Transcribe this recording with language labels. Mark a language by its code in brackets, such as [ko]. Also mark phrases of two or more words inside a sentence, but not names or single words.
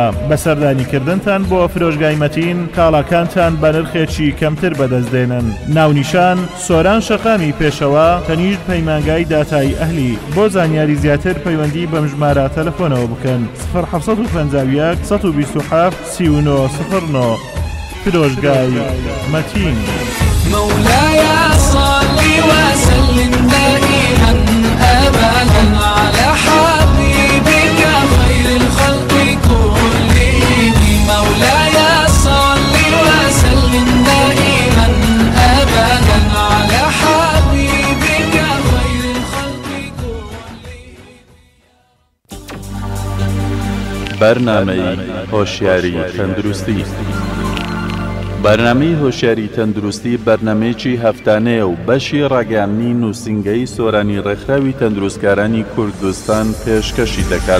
[ckb] بەسەردانیکردنتان بۆ فرۆشگای مەتین کاڵاکانتان بە نرخێکی کەمتر بەدەستدێنن. ناونیشان سۆران شەقامی پێشەوە، تەنیشت پەیمانگای داتای ئەهلی. بۆ زانیاری زیاتر پەیوەندی بەم ژمارە تەلەفۆنەوە بکەن 0751 127 3909. فرۆشگای مەتین. [ar] مولاي صل وسلم دائما أبدا على حبيبك خير الخلق كلهم. مولاي صل وسلم دائما أبدا على حبيبك خير الخلق [ckb] بەرنامەی هۆشیاری تەندروستی. بەرنامەی هۆشیاری تەندروستی بەرنامەیەکی هەفتانەیە و بەشی ڕاگەیاندنی نووسینگەی سۆرانی ڕێکخراوی تەندروستکارانی کوردستان پێشکەشی دەکات.